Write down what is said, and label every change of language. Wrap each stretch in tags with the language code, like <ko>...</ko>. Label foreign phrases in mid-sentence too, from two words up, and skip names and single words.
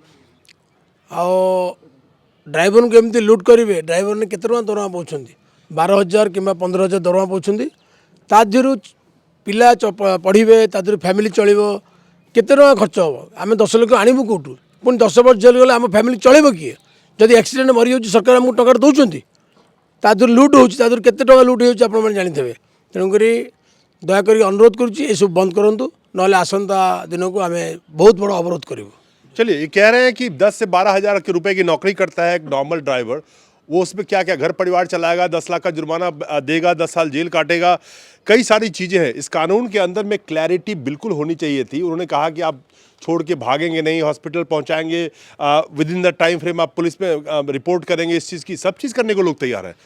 <or>ଆଉ ଡ୍ରାଇଭରଙ୍କୁ ଏମିତି ଲୁଟ୍ କରିବେ ଡ୍ରାଇଭରମାନେ କେତେ ଟଙ୍କା ଦରମା ପାଉଛନ୍ତି 12,000 କିମ୍ବା 15,000 ଦରମା ପାଉଛନ୍ତି ତା ଦେହରୁ ପିଲା ପଢ଼ିବେ ତା ଦେହରୁ ଫ୍ୟାମିଲି ଚଳିବ କେତେ ଟଙ୍କା ଖର୍ଚ୍ଚ ହେବ ଆମେ 10 ଲକ୍ଷ ଆଣିବୁ କେଉଁଠୁ ପୁଣି 10 ବର୍ଷ ଜେଲ୍ ଗଲେ ଆମ ଫ୍ୟାମିଲି ଚଳିବ କିଏ ଯଦି ଆକ୍ସିଡେଣ୍ଟ ମରିଯାଉଛି ସରକାର ଆମକୁ ଟଙ୍କାଟା ଦେଉଛନ୍ତି ତା ଦେହରୁ ଲୁଟ୍ ହେଉଛି ତା ଦେହରୁ କେତେ ଟଙ୍କା ଲୁଟ୍ ହେଉଛି ଆପଣମାନେ ଜାଣିଥିବେ ତେଣୁକରି ଦୟାକରି ଅନୁରୋଧ କରୁଛି ଏସବୁ ବନ୍ଦ କରନ୍ତୁ ନହେଲେ ଆସନ୍ତା ଦିନକୁ ଆମେ ବହୁତ ବଡ଼ ଅବରୋଧ କରିବୁ।</or> <hi>चलिए, ये कह रहे हैं कि 10 से 12 हज़ार के रुपए की नौकरी करता है एक</hi> <en>normal driver,</en> <hi>वो उसमें क्या क्या घर परिवार चलाएगा, 10 लाख का जुर्माना देगा, 10 साल जेल काटेगा, कई सारी चीज़ें हैं। इस कानून के अंदर में क्लैरिटी बिल्कुल होनी चाहिए थी। उन्होंने कहा कि आप छोड़ के भागेंगे नहीं, हॉस्पिटल पहुंचाएंगे,</hi> <en>with in the time frame</en> <hi>आप पुलिस में रिपोर्ट करेंगे, इस चीज़ की सब चीज़ करने को लोग तैयार हैं।</hi>